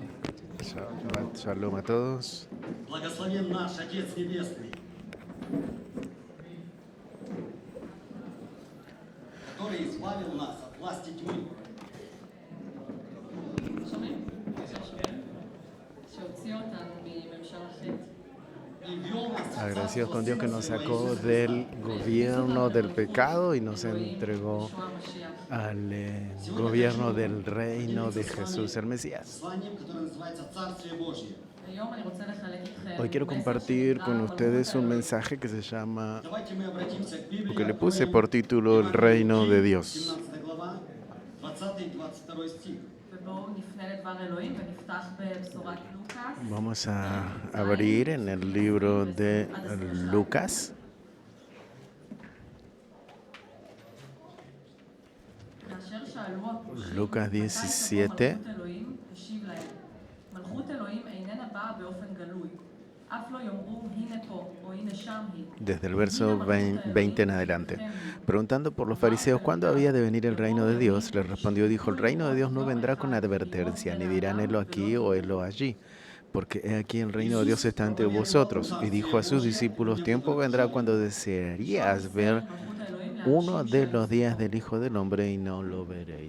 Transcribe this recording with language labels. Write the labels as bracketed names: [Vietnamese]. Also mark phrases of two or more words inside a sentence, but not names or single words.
[Hebrew] שבת שלום [Spanish] a todos. [Russian] Благословен наш Отец Небесный, который избавил нас от власти тьмы [Hebrew] שהוציא אותנו מממשל החטא. [Russian] и ввел нас в [Spanish] Agradecidos [Russian] царство [Spanish] con Dios que [Russian] Сына [Spanish] nos [Russian] Своего [Spanish] sacó [Russian] Иисуса [Spanish] del [Russian] Христа. [Spanish] gobierno del pecado y nos entregó [Hebrew] ישוע המשיח. [Spanish] al gobierno del reino de Jesús el Mesías. [Russian] Посланием, которое называется Царствие Божье. [Hebrew] היום אני רוצה לחלק איתכם [Spanish] Hoy quiero [Hebrew] מסר [Spanish] compartir [Hebrew] שנקרא [Spanish] con [Hebrew] מלכות [Spanish] ustedes un [Hebrew] האלוהים. [Spanish] mensaje que se llama, [Russian] Давайте мы обратимся к Библии. [Spanish] lo que le puse [Russian] откроем [Spanish] por título El reino de Dios. [Russian] 17 глава, 20 и 22 стих. [Hebrew] ובואו נפנה לדבר אלוהים ונפתח בבשורת לוקאס. [Spanish] Vamos a abrir en el libro de Lucas, [Hebrew] כאשר שאלו הפרושים, [Spanish] Lucas [Hebrew] מתי [Spanish] 17. [Hebrew] תבוא מלכות אלוהים, השיב להם, מלכות אלוהים איננה באה באופן גלוי, אף לא יאמרו הנה פה או הנה שם היא. [Spanish] desde el verso 20 en adelante. Preguntando por los fariseos cuándo había de venir el reino de Dios, les respondió y dijo, el reino de Dios no vendrá con advertencia, ni dirán helo aquí o helo allí, porque he aquí el reino de Dios está entre vosotros. Y dijo a sus discípulos, tiempo vendrá cuando desearías ver uno de los días del Hijo del Hombre y no lo veréis.